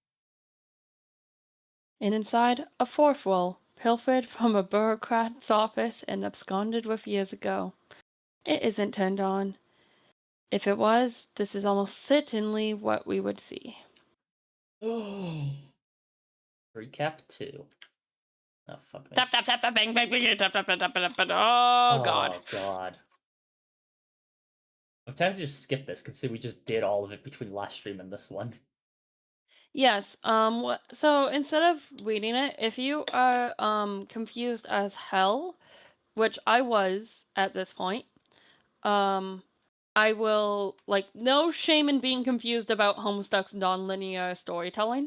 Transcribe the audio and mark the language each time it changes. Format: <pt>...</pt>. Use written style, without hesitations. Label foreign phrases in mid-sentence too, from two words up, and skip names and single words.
<en>And inside, a fourth wall, pilfered from a bureaucrat's office and absconded with years ago. It isn't turned on. If it was, this is almost certainly what we would see. Recap 2. Oh, fuck me. Tap, tap, tap, tap, bang, bang, bang, tap, tap, tap, tap, tap, tap. Oh, God. Oh, God. I'm tempted to just skip this, considering we just did all of it between last stream and this one. Yes, so instead of reading it, if you are, confused as hell, which I was at this point, I will, like, no shame in being confused about Homestuck's non-linear storytelling.</en>